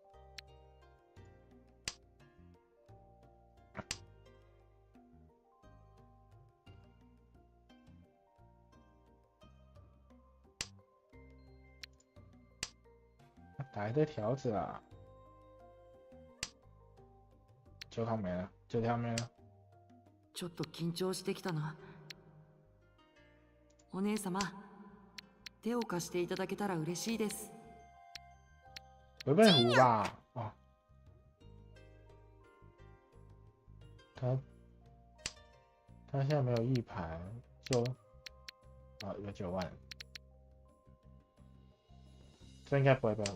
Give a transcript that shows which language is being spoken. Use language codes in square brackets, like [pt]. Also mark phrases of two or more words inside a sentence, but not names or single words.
[zh] 打一堆条子啊！9条没了，9条没了。 [ja] ちょっと緊張してきたな。お姉様、手を貸していただけたら嬉しいです。 [zh] 不被胡吧？哦，他现在没有1牌，有9万，这应该不会被胡。